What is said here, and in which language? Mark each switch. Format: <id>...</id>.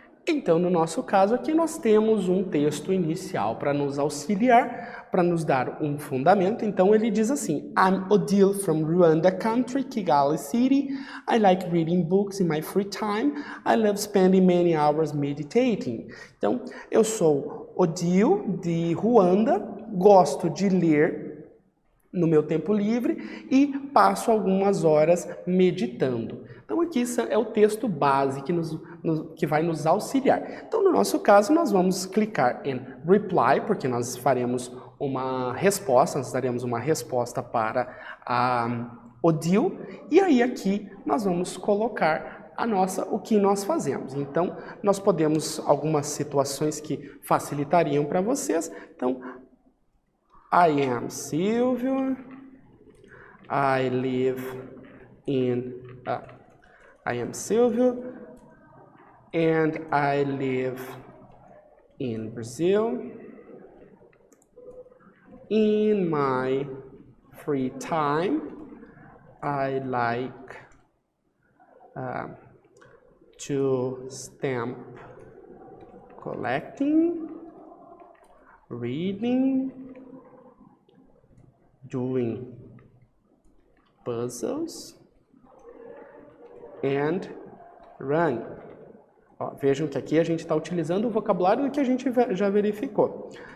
<pt>Então, no nosso caso aqui, nós temos um texto inicial para nos auxiliar, para nos dar um fundamento. Então, ele diz assim:</pt> <en>I'm Odile from Rwanda country, Kigali city. I like reading books in my free time. I love spending many hours meditating.</en> <pt>Então, eu sou Odile, de Ruanda, gosto de ler no meu tempo livre e passo algumas horas meditando. Então aqui é o texto base que vai nos auxiliar. Então no nosso caso nós vamos clicar em reply, porque nós faremos uma resposta, nós daremos uma resposta para a Odile, e aí aqui nós vamos colocar o que nós fazemos. Então nós podemos, algumas situações que facilitariam para vocês, então</pt> <en>I am Silvio. I live in. I am Silvio, and I live in Brazil. In my free time, I like to stamp collecting, reading, doing puzzles and run.</en> <pt>Ó, vejam que aqui a gente está utilizando o vocabulário que a gente já verificou.</pt>